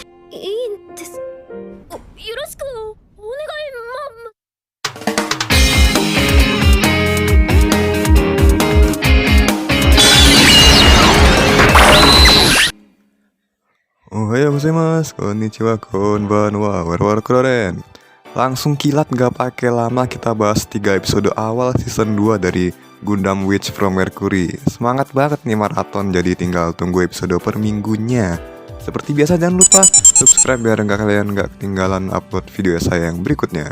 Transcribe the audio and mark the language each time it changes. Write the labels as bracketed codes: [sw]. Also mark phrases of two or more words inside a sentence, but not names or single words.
[ja] いいんです。よろしくお願い。おはようございます、こんにちは、こんばんは, [id] war keren. Langsung kilat gak pakai lama kita bahas 3 episode awal season 2 dari Gundam Witch from Mercury. Semangat banget nih maraton, jadi tinggal tunggu episode per minggunya. Seperti biasa jangan lupa subscribe biar kalian gak ketinggalan upload video saya yang berikutnya.